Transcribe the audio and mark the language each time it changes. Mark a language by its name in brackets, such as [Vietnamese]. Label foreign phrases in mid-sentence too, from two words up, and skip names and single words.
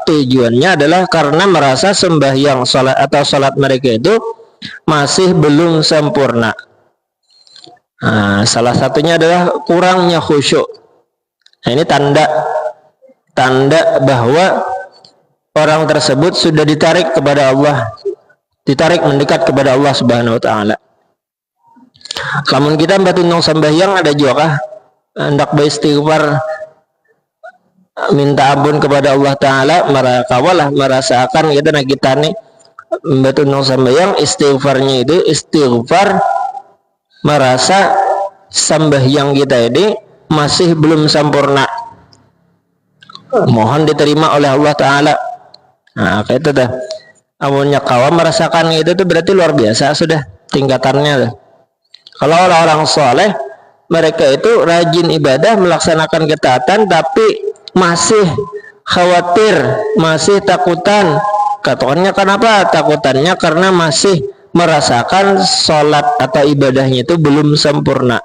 [Indonesian] Tujuannya adalah karena merasa sembahyang sholat atau sholat mereka itu masih belum sempurna. Salah satunya adalah kurangnya khusyuk. Nah, ini tanda bahwa orang tersebut sudah ditarik kepada Allah, ditarik mendekat kepada Allah [Arabic] Subhanahu wa taala. [Banjar] Lamun kita batunong sembahyang ada juga kah hendak beristighfar minta ampun kepada Allah taala, merakawalah merasakan kita nih batunong sembahyang istighfarnya itu istighfar merasa sembahyang kita ini masih belum sempurna, mohon diterima oleh Allah taala. Kayak itu dah. Amunnya kawan merasakan itu tuh berarti luar biasa sudah tingkatannya tuh. [Indonesian] Kalau orang-orang soleh mereka itu rajin ibadah, melaksanakan ketaatan, tapi masih khawatir, masih takutan. Katakannya kenapa takutannya? Karena masih merasakan sholat atau ibadahnya itu belum sempurna.